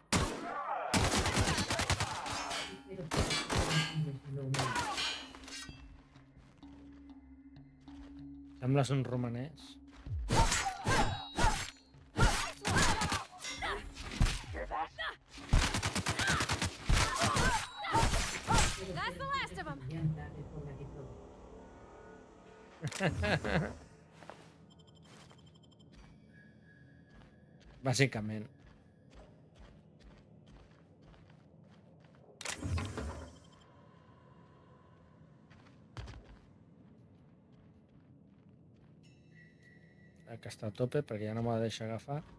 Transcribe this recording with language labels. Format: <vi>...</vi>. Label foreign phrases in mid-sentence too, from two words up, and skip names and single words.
<ca>Sembles un romanès.</ca> <en>That's the last of them.</en> <ca>Bàsicament. Que està a tope perquè ja no me la deixa agafar.</ca>